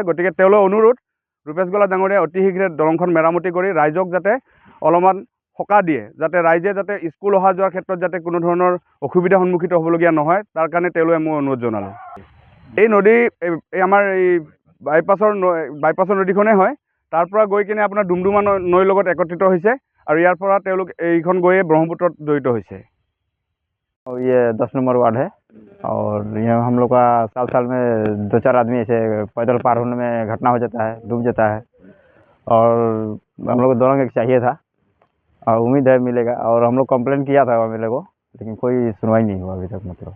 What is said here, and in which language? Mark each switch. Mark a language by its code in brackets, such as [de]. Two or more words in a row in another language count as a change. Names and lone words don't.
[as] গতিকে তেওঁলৈ অনুৰোধ, ৰূপেশ গলা ডাঙৰীয়া অতি শীঘ্ৰে দলংখন মেৰামতি কৰি ৰাইজক যাতে অলপমান সকাহ দিয়ে, যাতে ৰাইজে যাতে স্কুল অহা যোৱাৰ ক্ষেত্ৰত যাতে কোনো ধৰণৰ অসুবিধাৰ সন্মুখীন হ'বলগীয়া নহয়, তাৰ কাৰণে তেওঁলোকে মই অনুৰোধ জনালোঁ। এই নদী এই আমাৰ এই বাইপাছৰ নদীখনেই হয়। তাৰ পৰা গৈ কিনে আপোনাৰ ডুমডুমা নৈৰ লগত একত্ৰিত হৈছে, আৰু ইয়াৰ পৰা তেওঁলোক এইখন গৈয়ে ব্ৰহ্মপুত্ৰত জড়িত হৈছে। [hi] और ये 10 नंबर वार्ड है, और यहाँ हम लोग का साल में 2-4 आदमी ऐसे पैदल पार होने में घटना हो जाता है, डूब जाता है। और हम लोग को दलंग एक चाहिए था, और उम्मीद है मिलेगा। और हम लोग कंप्लेन किया था MLA को, लेकिन कोई सुनवाई नहीं हुआ अभी तक मतलब।